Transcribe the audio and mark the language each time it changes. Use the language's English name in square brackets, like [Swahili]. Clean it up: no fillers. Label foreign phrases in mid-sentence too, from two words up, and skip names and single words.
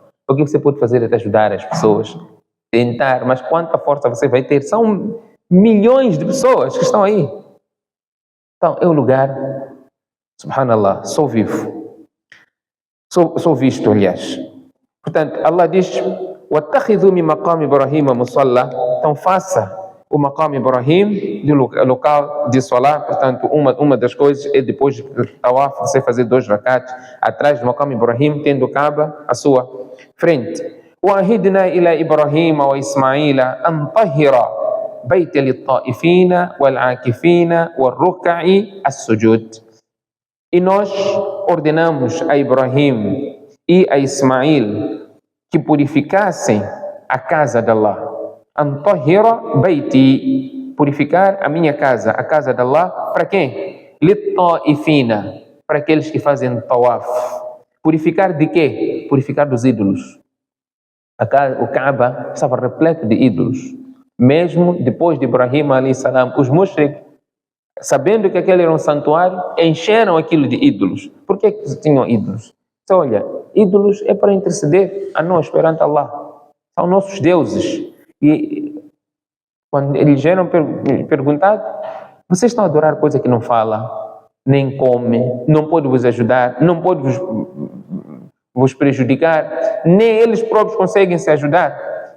[Portuguese] O que você pode fazer é ajudar as pessoas, tentar, mas quanta força você vai ter? São milhões de pessoas que estão aí. Então é um lugar Subhanallah, sou vivo. Sou visto, aliás. Portanto, Allah diz: [Arabic] وَاتَّخِذُوا مِنْ مَقَامِ إِبْرَاهِيمَ مُصَلَّى. [Portuguese] Então faça o maqam Ibrahim de local de salat. Portanto, uma das coisas é depois do tawaf, você fazer 2 rakats atrás do maqam Ibrahim, tendo o Kaaba à sua frente. [Arabic] وَأَهِدْنَا إِلَى إِبْرَاهِيمَ وَإِسْمَاعِيلَ أَنْ طَهِّرَ بَيْتَ لِلطَّائِفِينَ وَالْعَاكِفِينَ وَالرُّكَّعِ السُّجُودِ. [Portuguese] E nós ordenamos a Ibrahim e a Ismail que purificassem a casa de Allah. [Arabic] أن طهرا بيتي, [Portuguese] purificar a minha casa, a casa de Allah, para quem? Lit-ta'ifina, para aqueles que fazem tawaf. Purificar de quê? Purificar dos ídolos. O Kaaba estava repleto de ídolos. Mesmo depois de Ibrahim [Arabic] عليه السلام, [Portuguese] os mushriks, sabendo que aquele era um santuário, encheram aquilo de ídolos. Por que tinham ídolos? Então, olha, ídolos é para interceder a nós perante Allah. São nossos deuses. E quando eles eram perguntados, vocês estão a adorar coisa que não fala, nem come, não pode vos ajudar, não pode vos prejudicar, nem eles próprios conseguem se ajudar.